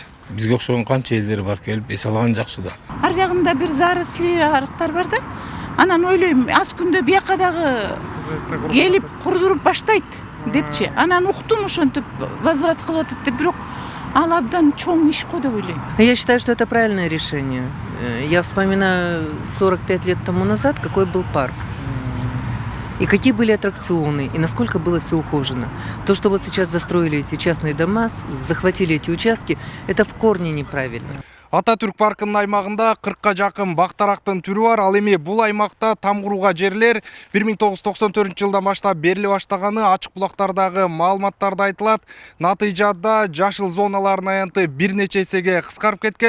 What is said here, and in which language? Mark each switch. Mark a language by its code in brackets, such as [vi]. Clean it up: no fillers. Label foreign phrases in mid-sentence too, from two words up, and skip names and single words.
[ky] Бизге окшогон канча элдер бар, келип эс алаган жакшы да. Ар жагында бир заросли арыктар бар да. Анан ойлойм, аз күндө бияка дагы келип курдуруп баштайт депчи. Анан уктум ошентип возврат кылып атат деп, бирок ал абдан чоң иш го деп ойлойм. [ru] Я считаю, что это правильное решение. Я вспоминаю 45 лет тому назад, какой был парк. И какие были аттракционы, и насколько было все ухожено. То, что вот сейчас застроили эти частные дома, захватили эти участки, это в корне неправильно. [ky] Ататүрк паркынын аймагында 40-ка жакын бактарактын түрү бар. Ал эми бул аймакта там курууга жерлер 1994-жылдан баштап бериле баштаганы ачык булактардагы маалыматтарда айтылат. Натыйжада жашыл зоналардын аянты бир нече эсеге кыскарып кеткен.